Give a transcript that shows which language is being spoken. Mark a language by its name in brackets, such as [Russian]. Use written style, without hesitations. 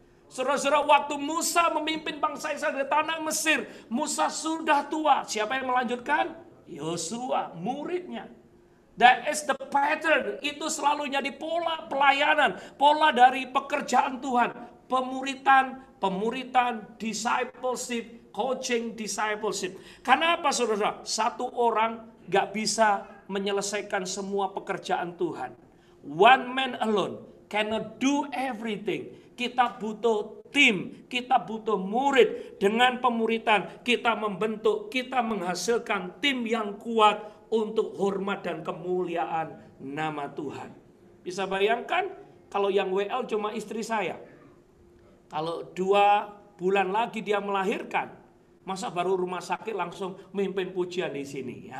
[Indonesian] Saudara-saudara, waktu Musa memimpin bangsa Israel di tanah Mesir, Musa sudah tua. Siapa yang melanjutkan? Yosua, muridnya. [English] That is the pattern. [Indonesian] Itu selalu jadi pola pelayanan, pola dari pekerjaan Tuhan. [English] Pemuritan, discipleship, coaching, discipleship. [Indonesian] Karena apa, saudara? Satu orang gak bisa menyelesaikan semua pekerjaan Tuhan. [English] One man alone cannot do everything. [Indonesian] Kita butuh tim, kita butuh murid. Dengan pemuritan kita membentuk, kita menghasilkan tim yang kuat untuk hormat dan kemuliaan nama Tuhan. Bisa bayangkan kalau yang WL cuma istri saya. Kalau 2 bulan lagi dia melahirkan, masa baru rumah sakit langsung mimpin pujian di sini.